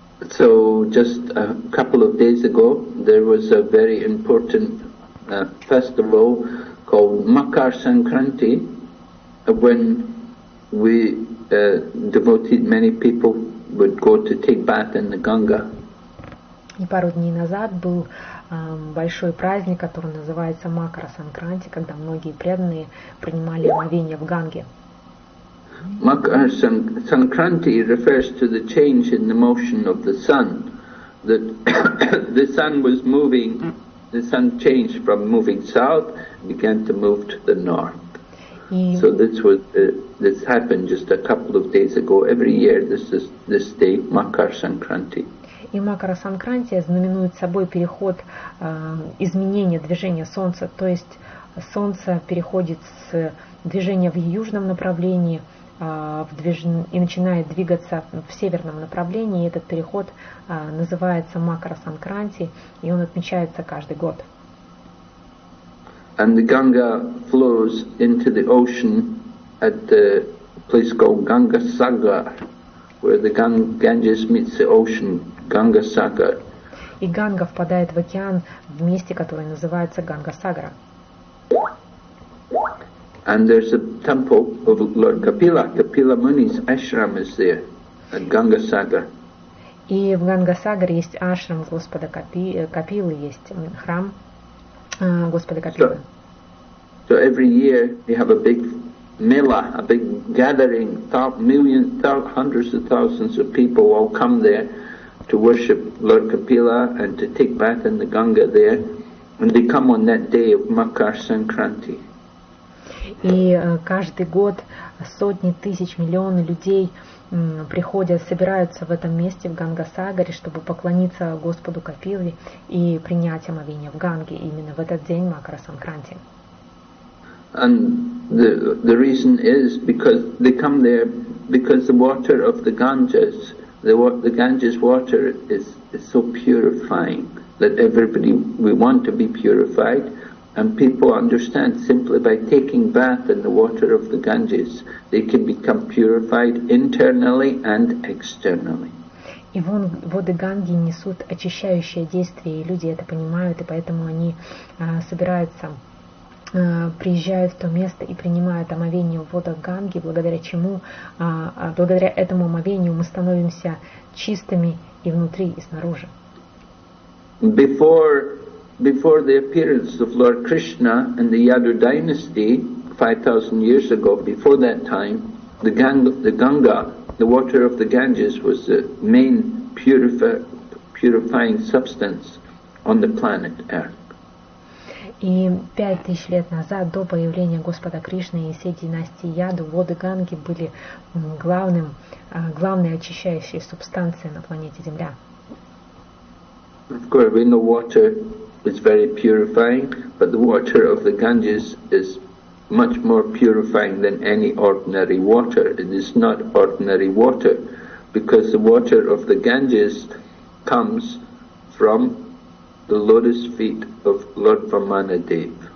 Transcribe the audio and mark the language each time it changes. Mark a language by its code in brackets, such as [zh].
[en] So just a couple of days ago there was a very important festival called Makar Sankranti, when we devoted many people would go to take bath in the Ganga. [ru] И пару дней назад был большой праздник, который называется Макара Санкранти, когда многие преданные принимали омовение в Ганге. [en] Makar Sankranti refers to the change in the motion of the sun. That the sun was moving, the sun changed from moving south, began to move to the north. So this happened just a couple of days ago. Every year this day, Makar Sankranti. [ru] И Макара Санкранти знаменует собой переход, изменение движения Солнца, то есть Солнце переходит с движения в южном направлении и начинает двигаться в северном направлении. И этот переход называется Макара Санкранти, и он отмечается каждый год. [en] And the Ganga flows into the ocean at the place called Ganga Sagar, where the Ganges meets the ocean, Ganga Sagar. [ru] И Ганга впадает в океан в месте, которое называется Ганга Сагара. [en] And there's a temple of Lord Kapila. Kapila Muni's ashram is there at Gangasagar. [ru] И в Гангасагаре есть ашрам Господа Капилы, есть храм Господа Капилы. [en] So every year they have a big mela, a big gathering, hundreds of thousands of people all come there to worship Lord Kapila and to take bath in the Ganga there. And they come on that day of Makar Sankranti. [ru] И каждый год сотни тысяч, миллионы людей приходят, собираются в этом месте, в Гангасагаре, чтобы поклониться Господу Капиле и принять омовение в Ганге именно в этот день Макара Санкранти. [en] And the reason is because they come there because the water of the Ganges, the Ganges water is so purifying that we want to be purified. And people understand simply by taking bath in the water of the Ganges, they can become purified internally and externally. [ru] И воды Ганги несут очищающее действие, и люди это понимают, и поэтому они собираются, приезжают в то место и принимают омовение в водах Ганги, благодаря чему, благодаря этому омовению мы становимся чистыми и внутри, и снаружи. [en] Before the appearance of Lord Krishna in the Yadu dynasty 5,000 years ago, before that time, the Ganga, the water of the Ganges, was the main purifying substance on the planet Earth. [ru] И 5000 лет назад, до появления Господа Кришны и всей династии Яду, воды Ганги были главной очищающей субстанцией на планете Земля. [en] Of course, we know water is very purifying, but the water of the Ganges is much more purifying than any ordinary water. It is not ordinary water, because the water of the Ganges comes from the lotus feet of Lord Vamanadev.